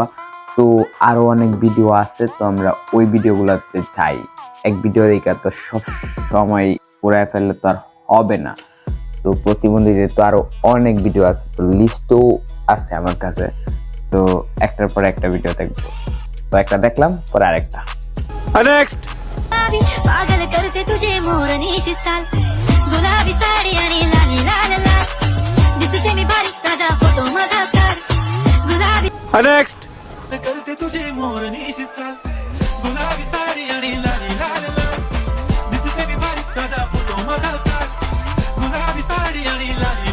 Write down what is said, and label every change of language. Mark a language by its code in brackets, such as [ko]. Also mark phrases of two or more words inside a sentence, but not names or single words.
[bn] তো আরো অনেক ভিডিও আছে, তো আমরা ওই ভিডিওগুলোতে যাই। এক ভিডিও দেখে তো সব সময় পুরাই ফেললে তো আর হবে না। তো প্রতিবন্ধীদের তো আরো অনেক ভিডিও আছে, তো লিস্টও আছে আমার কাছে। তো একটার পর একটা ভিডিও দেখবো। তো একটা দেখলাম, পরে আরেকটা। [en] नेक्स्ट [mr] पागल करते तुझे मोरनी चाल गुलाबी साडी आणि लाली लाल लाल दिसते मी भारी ताजा फोटो माझा कर गुलाबी [en] नेक्स्ट [mr] करते तुझे मोरनी चाल गुलाबी साडी आणि लाली लाल लाल दिसते मी भारी ताजा फोटो माझा कर गुलाबी साडी आणि लाली